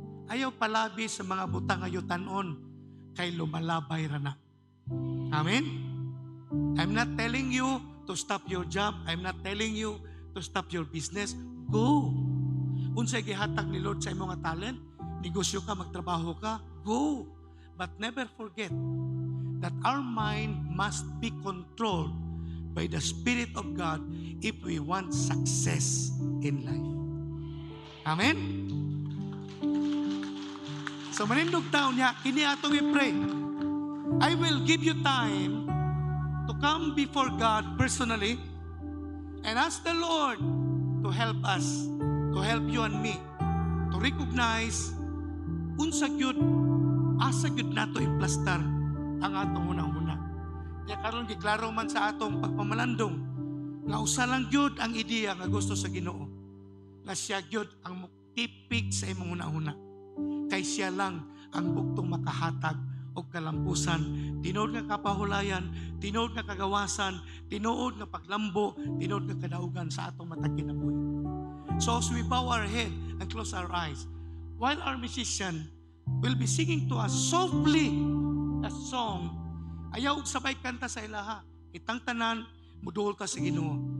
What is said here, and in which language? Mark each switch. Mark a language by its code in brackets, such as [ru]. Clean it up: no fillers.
[ceb] Ayaw palabi sa mga butang ayutanon kay lumalabay ra na. Amen? [en] I'm not telling you to stop your job. I'm not telling you to stop your business. Go. [ceb] Unsay gihatag ni Lord sa imong nga talent, negosyo ka, magtrabaho ka, go. [en] But never forget that our mind must be controlled by the Spirit of God if we want success in life. Amen? [ceb] So manindog taon niya, kini atong i-pray. [en] I will give you time to come before God personally and ask the Lord to help us, to help you and me, to recognize [ceb] unsa gyud, asa gyud nato implastar ang atong unang-una. Kaya karon giklaro man sa atong pagpamalandong nga usa lang gyud ang ideya nga gusto sa Ginoo. Nga siya gyud ang tipik sa imong una-una. Kay siya lang ang buktong makahatag og kalampusan, tinuod nga kapahulayan, tinuod nga kagawasan, tinuod nga paglambo, tinuod nga kadaugan sa atong matag kinabuhi. [en] So as we bow our head and close our eyes, while our musician will be singing to us softly a song, [ceb] ayaw sabay kanta sa ilaha. Itang tanan, muduol ka sa Ginoo.